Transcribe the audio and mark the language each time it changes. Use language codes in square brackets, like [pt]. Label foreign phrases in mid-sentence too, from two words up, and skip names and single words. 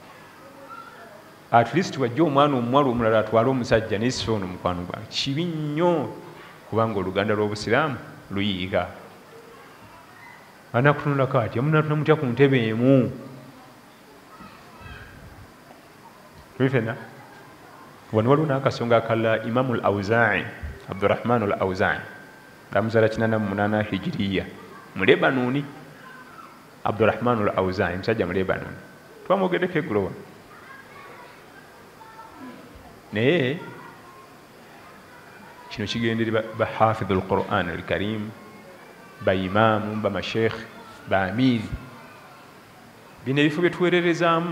[lg] At least wajja omwana omuwala omulala atwale omusajja naye si ono mukwano gwange. Kibi nnyo kubanga oluganda lw'obusiraamu luyiika. Anakutunulako ati amunatuna mutya ku ntebe emu fena wano waliwo n'akasonga akala Imamu al-Awzaa'i Abdurrahman al-Awzaa'i bamuzaala 88 hijiriya mu Lebanoni. Abdurrahman al-Awzaa'i musajja mu Lebanoni twamwogeddeko eggulo wano naye kino kigendere bahafidhu al-Qur'an al-Karim baimaamu bamasheekh baamiri bino ebifo bye tuweererezaamu.